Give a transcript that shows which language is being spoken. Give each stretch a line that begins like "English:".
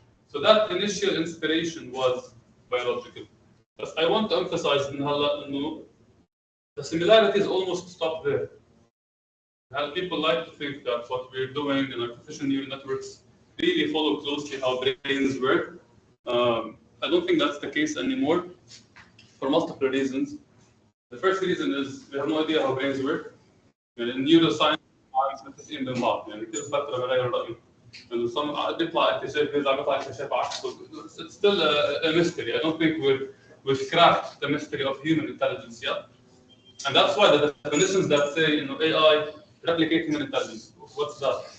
English: So that initial inspiration was biological. But I want to emphasize the similarities almost stop there. People like to think that what we're doing in artificial neural networks really follow closely how brains work. I don't think that's the case anymore for multiple reasons. The first reason is we have no idea how brains work. In neuroscience
Arabic: متفقين بين بعض يعني كل فتره بغير الراي انه بيطلع اكتشاف بيطلع اكتشاف عكسه.
English: It's still a mystery. I don't think we've cracked the mystery of human intelligence yet. And that's why the definitions that say AI replicate human intelligence. What's that?